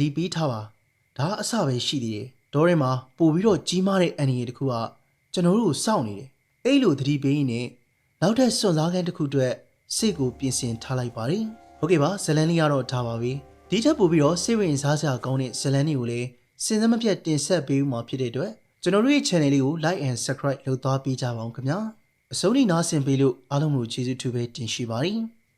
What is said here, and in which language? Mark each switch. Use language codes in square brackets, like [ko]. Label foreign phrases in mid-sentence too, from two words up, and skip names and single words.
[my] တိပေးထားပါဒါအဆပဲရှိသေးတယ်ဒေါ်ရဲမှာပို့ပြီးတော့ကြီးမားတဲ့အန်ရီတစ်ခုကကျွန်တော်တို့ကိုစောင့်နေတယ်အဲ့လိုသတိပေးရင်းနဲ့နောက်ထပ်စွန့်စားခန်းတစ်ခုအတွက်စိတ်ကိုပြင်ဆင်ထားလိုက်ပါတယ်ဟုတ်ကဲ့ပါဇလန်လေးကတော့ထားပါပြီဒီထက်ပိုပြီးတော့စိတ်ဝင်စားစရာကောင်းတဲ့ဇလန်တွေကိုလည်းစဉ်ဆက်မပြတ်တင်ဆက်ပေးဦးမှာဖြစ်တဲ့အတွက်ကျွန်တော်တို့ရဲ့ channel လေးကို [en] like and subscribe [my] လုပ်သွားပေးကြပါဦးခင်ဗျာအစိုးရနားဆင်ပေးလို့အားလုံးကိုကျေးဇူးထူးပဲတင်ရှိပါတယ်